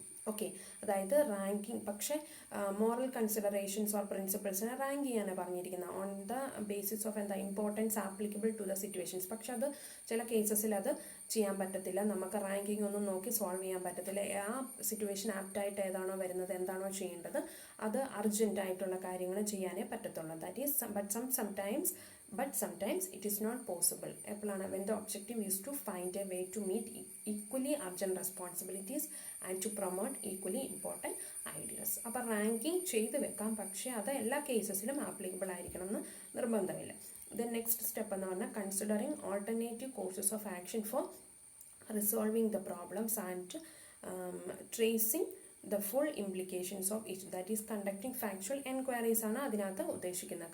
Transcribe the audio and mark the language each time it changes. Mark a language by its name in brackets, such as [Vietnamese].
[Malayalam] Okay, അതായത് ranking, പക്ഷേ moral considerations or പ്രിൻസിപ്പിൾസിനെ rank ചെയ്യാനാണ് പറഞ്ഞിരിക്കുന്നത് [English] on the basis of [Malayalam] എന്താ [English] Importance applicable to the situations. [Malayalam] പക്ഷെ അത് ചില കേസസിൽ അത് ചെയ്യാൻ പറ്റത്തില്ല. നമുക്ക് റാങ്കിങ് ഒന്നും നോക്കി സോൾവ് ചെയ്യാൻ പറ്റത്തില്ല. ആ സിറ്റുവേഷൻ ആപ്റ്റായിട്ട് ഏതാണോ വരുന്നത്, എന്താണോ ചെയ്യേണ്ടത്, അത് അർജൻറ്റായിട്ടുള്ള കാര്യങ്ങൾ ചെയ്യാനേ പറ്റത്തുള്ളൂ. [English] That is but sometimes but sometimes it is not possible. എപ്പോഴാണ് when the objective is to find a way to meet equally urgent responsibilities and to promote equally important ideas. [Malayalam] അപ്പോൾ റാങ്കിങ് ചെയ്ത് വെക്കാം, പക്ഷേ അത് എല്ലാ കേസസിലും ആപ്ലിക്കബിൾ ആയിരിക്കണം എന്ന് നിർബന്ധമില്ല. [English] then next step [Malayalam] എന്ന് പറഞ്ഞാൽ [English] considering alternative courses of action for resolving the problems and tracing the full implications of each, that is conducting factual enquiries [Malayalam] ആണ് അതിനകത്ത് ഉദ്ദേശിക്കുന്നത്.